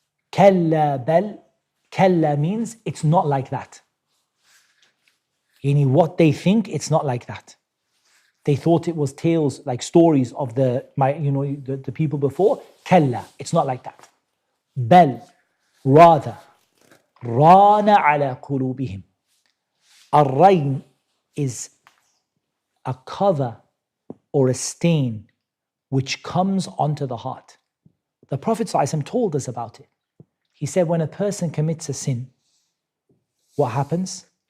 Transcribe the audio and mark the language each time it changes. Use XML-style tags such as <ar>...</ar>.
<ar>كلا بل, كلا</ar> <en>means it's not like that. What they think, it's not like that. They thought it was tales, like stories of the people before. كلا, it's not like that.</en> <ar>بل,</ar> <en>rather,</en> <ar>ران على قلوبهم.</ar> <en>الرين is a cover or a stain which comes onto the heart. The Prophet ﷺ told us about it. He said when a person commits a sin, what happens?</en>